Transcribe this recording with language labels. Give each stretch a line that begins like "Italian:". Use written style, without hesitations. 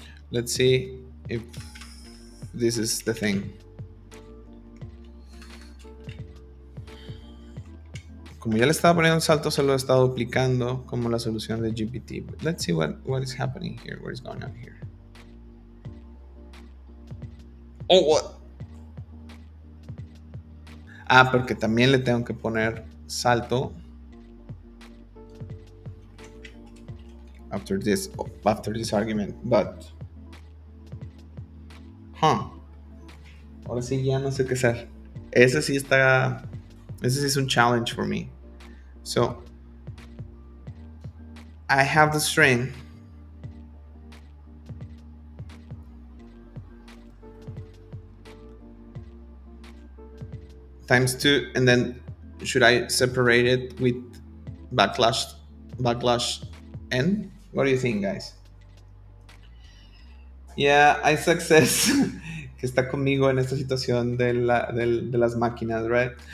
English: Let's see if this is the thing.
Spanish: Como ya le estaba poniendo un salto, se lo he estado duplicando como la solución de GPT.
English: But let's see what is happening here. What is going on here? Oh, what?
Spanish: Porque también le tengo que poner salto
English: after this argument. But
Spanish: ahora sí ya no sé qué hacer. Ese sí es un challenge
English: for me. So I have the string times 2, and then should I separate it with backslash n? What do you think, guys? Yeah, I success.
Spanish: Que está conmigo en esta situación de las máquinas,
English: right?